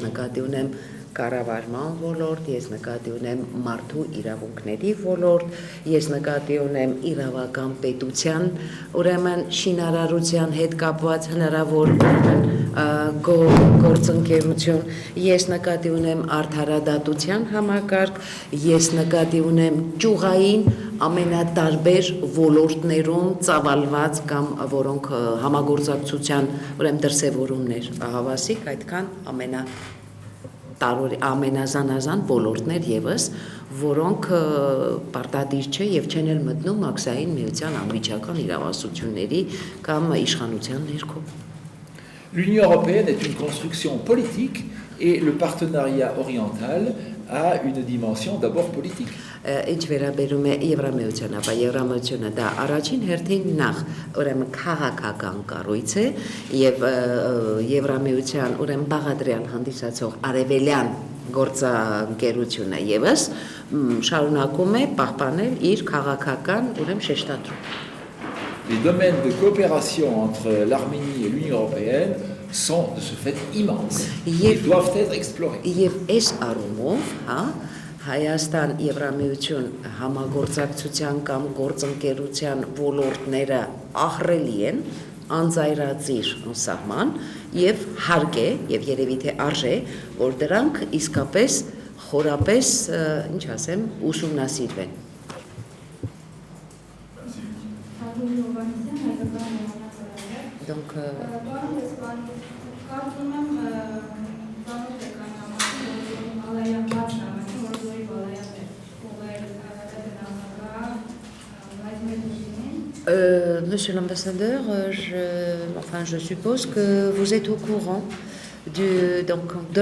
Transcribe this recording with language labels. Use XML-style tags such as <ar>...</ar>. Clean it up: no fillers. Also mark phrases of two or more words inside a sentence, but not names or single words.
<hy>նկատի ունեմ կառավարման ոլորտ, ես նկատի ունեմ մարդու իրավունքների ոլորտ, ես նկատի ունեմ իրավական պետության, ուրեմն շինարարության հետ կապված հնարավոր գործընկերություն, ես նկատի ունեմ արդարադատության համակարգ, ես նկատի ունեմ ճյուղային ամենատարբեր ոլորտներում ծավալված կամ որոնք համագործակցության ուրեմն դրսևորումներ հավասիկ, այդքան ամենազանազան ոլորտներ եւս, որոնք պարտադիր չէ եւ չեն էլ մտնում մաքսային միության անմիջական իրավասությունների կամ իշխանության ներքո։</hy> <fr>L'Union européenne est une construction politique et le partenariat oriental a une dimension d'abord politique.</fr> <hy>Ինչ վերաբերում է Եվրամիությանը, ապա Եվրամիությունը դա առաջին հերթին նախ ուրեմն քաղաքական կառույց է եւ Եվրամիության ուրեմն բաղադրյալ հանդիսացող արևելյան գործընկերությունը եւս շարունակում է պահպանել իր քաղաքական ուրեմն շեշտադրում։</hy> <fr>Les domaines de coopération entre l'Arménie et l'Union européenne sont de ce fait immenses et doivent être explorés.</fr> <hy>Եվ այս առումով, Հայաստան Եվրամիություն համագործակցության կամ գործընկերության ոլորտները ահռելի են, անձայրածիր սահման եւ հարկ է եւ երևի թե արժե, որ դրանք իսկապես խորապես, ինչ ասեմ, ուսումնասիրվեն։</hy> <fr>Donc Monsieur l'ambassadeur, je suppose que vous êtes au courant de</fr>